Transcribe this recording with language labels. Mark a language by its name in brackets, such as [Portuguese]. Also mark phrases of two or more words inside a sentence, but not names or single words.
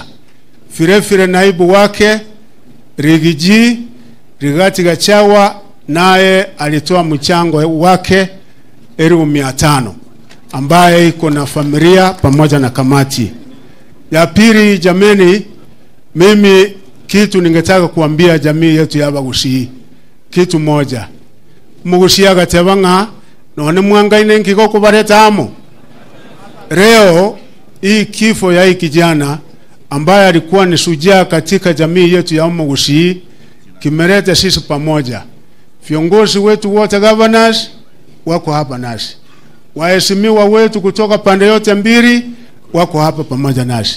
[Swahili] Vile naibu wake Rigiji Rigati Gachawa naye alitoa mchango wake 500 ambaye iko na familia pamoja na kamati. Ya pili, jameni, mimi kitu ningetaka kuambia jamii yetu ya Bagusi kitu moja. [Gusii] Mugusia gatebanga none mwangaine nkiko kubareta amo. [Swahili] Leo hii kifo ya hii kijana ambaye alikuwa ni shujaa katika jamii yetu ya Mugusi kimeleta sisi pamoja. Viongozi wetu wote, governors wako hapa nasi, waheshimiwa wetu kutoka pande yote mbili wako hapa pamoja nasi.